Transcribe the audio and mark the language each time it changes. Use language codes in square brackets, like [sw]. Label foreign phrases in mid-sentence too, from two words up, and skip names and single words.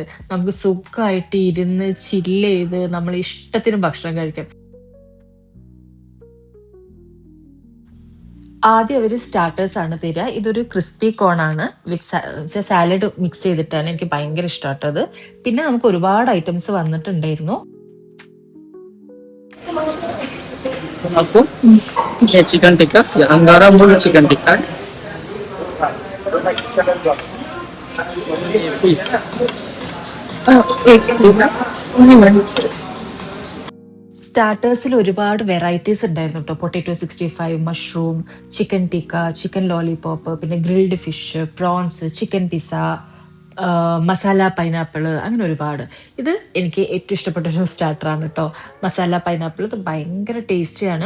[ml] നമുക്ക് സുഖമായിട്ട് ഇരുന്ന് ചില്ല് ചെയ്ത് നമ്മൾ ഇഷ്ടത്തിന് ഭക്ഷണം കഴിക്കാം. ആദ്യം അവർ സ്റ്റാർട്ടേഴ്സ് ആണ് തരിക. ഇതൊരു [en] crispy corn [ml] ആണ് [en] with salad mix [ml] ചെയ്തിട്ടാണ്. എനിക്ക് ഭയങ്കര ഇഷ്ടമായിട്ടത്. പിന്നെ നമുക്ക് ഒരുപാട് ഐറ്റംസ് വന്നിട്ടുണ്ടായിരുന്നു. [hi] आपको ये [en] chicken tikka, [hi] ये अंगारा मुर्ग [en] chicken tikka [hi] है। पीस एक टिक्का नहीं मैडम। [ml] സ്റ്റാർട്ടേഴ്സിൽ ഒരുപാട് വെറൈറ്റീസ് ഉണ്ടായിരുന്നു കേട്ടോ. [en] potato 65, mushroom, chicken tikka, chicken lollipop, [ml] പിന്നെ [en] grilled fish, prawns, chicken pizza, masala pineapple, [ml] അങ്ങനെ ഒരുപാട്. ഇത് എനിക്ക് ഏറ്റവും ഇഷ്ടപ്പെട്ട ഒരു സ്റ്റാർട്ടറാണ് കേട്ടോ. മസാല പൈനാപ്പിൾ ഇത് ഭയങ്കര ടേസ്റ്റിയാണ്.